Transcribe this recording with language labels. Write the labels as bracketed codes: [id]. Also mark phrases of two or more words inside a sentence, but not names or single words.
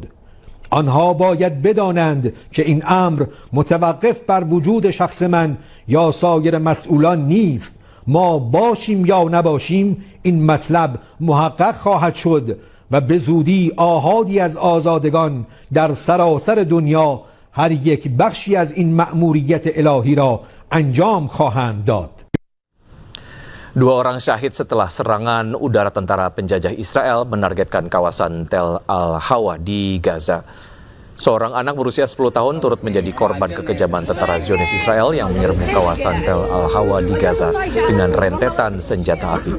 [fa] آنها باید بدانند که این امر متوقف بر وجود شخص من یا سایر مسئولان نیست. ما باشیم یا نباشیم این مطلب محقق خواهد شد و به زودی آحادی از آزادگان در سراسر دنیا هر یک بخشی از این مأموریت الهی را انجام خواهند داد. [id] Dua orang syahid setelah serangan udara tentara penjajah Israel menargetkan kawasan Tel Al-Hawa di Gaza. Seorang anak berusia 10 tahun turut menjadi korban kekejaman tentara Zionis Israel yang menyerbu kawasan Tel Al-Hawa di Gaza dengan rentetan senjata api.